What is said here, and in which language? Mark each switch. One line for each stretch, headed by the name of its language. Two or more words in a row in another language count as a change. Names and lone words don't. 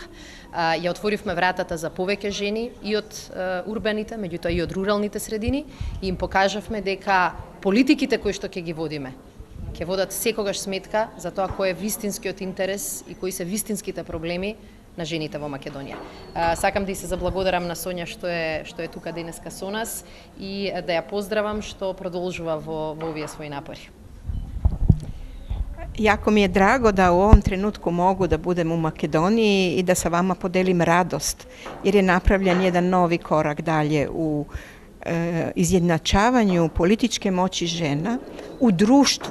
Macedonian: Ја отворивме вратата за повеќе жени и од урбаните, меѓутоа и од руралните средини и им покажавме дека политиките кои што ќе ги водиме ќе водат секогаш сметка за тоа кој е вистинскиот интерес и кои се вистинските проблеми на жените во Македонија. Сакам да и се заблагодарам на Сонја што е тука денеска со нас и да ја поздравам што продолжува во овие своји напори.
Serbian: Jako mi je drago da u ovom trenutku mogu da budem u Makedoniji i da sa vama podelim radost, jer je napravljen jedan novi korak dalje u izjednačavanju političke moći žena u društvu.